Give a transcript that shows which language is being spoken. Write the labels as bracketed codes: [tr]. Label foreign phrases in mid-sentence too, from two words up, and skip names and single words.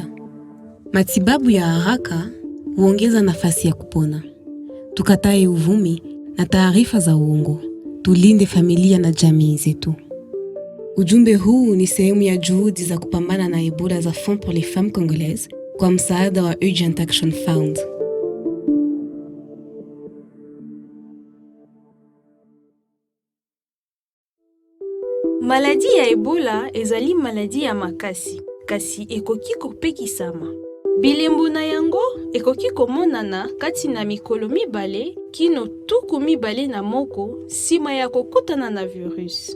[sw] Matibabu ya haraka huongeza nafasi ya kupona. Tukatae uvumi na taarifa za uongo. Tulinde familia na jamii zetu. Ujumbe huu ni sehemu ya juhudi za kupambana na Ebola za Fonds pour les Femmes Congolaises kwa msaada wa Urgent Action Fund. [ln] Maladi ya Ebola ezali maladi ya makasi, kasi ekoki kopekisama. Bilembo na yango ekoki komonana kati na mikolo 2 kino tuku 2 na moko sima ya kokutana na virus.